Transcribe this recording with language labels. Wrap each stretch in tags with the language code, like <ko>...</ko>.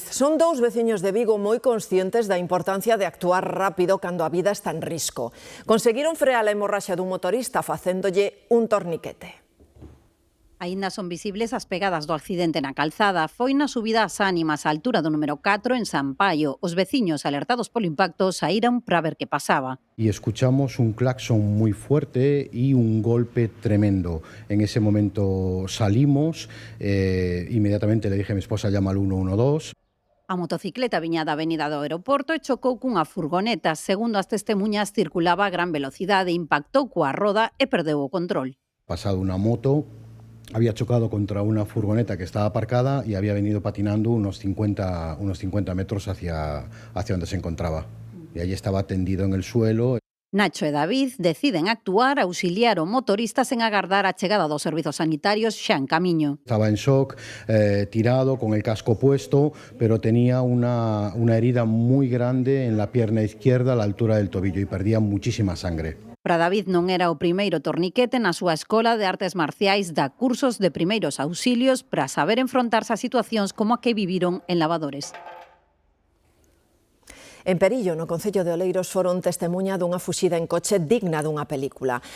<gl>Son dous veciños de Vigo moi conscientes da importancia de actuar rápido cando a vida está en risco. Conseguiron frear a hemorraxa dun motorista facéndolle un torniquete. Aínda son visibles as pegadas do accidente na calzada. Foi na subida ás Ánimas, á altura do número 4 en San Paio. Os veciños, alertados polo impacto, saíron para ver que pasaba.</gl> <es>Y escuchamos un claxon muy fuerte y un golpe tremendo. En ese momento salimos, inmediatamente le dije a mi esposa, llama al 112.</es> <gl>A motocicleta viña da avenida do aeroporto e chocou cunha furgoneta. Segundo as testemunhas, circulaba a gran velocidade, impactou coa roda e perdeu o control.</gl> <es>Pasado una moto, había chocado contra una furgoneta que estaba aparcada y había venido patinando unos 50 metros hacia donde se encontraba. Y allí estaba tendido en el suelo.</es> <gl>Nacho e David deciden actuar, auxiliar o motorista sen agardar a chegada dos servizos sanitarios xa en camiño.</gl> <es>Estaba en shock, tirado, con el casco puesto, pero tenía una herida muy grande en la pierna izquierda a la altura del tobillo y perdía muchísima sangre.</es> <gl>Para David non era o primeiro torniquete na súa escola de artes marciais, dá cursos de primeiros auxilios para saber enfrontarse a situacións como a que viviron en Lavadores. En Perillo, no concello de Oleiros, foron testemuña dunha fuxida en coche digna dunha película.</gl>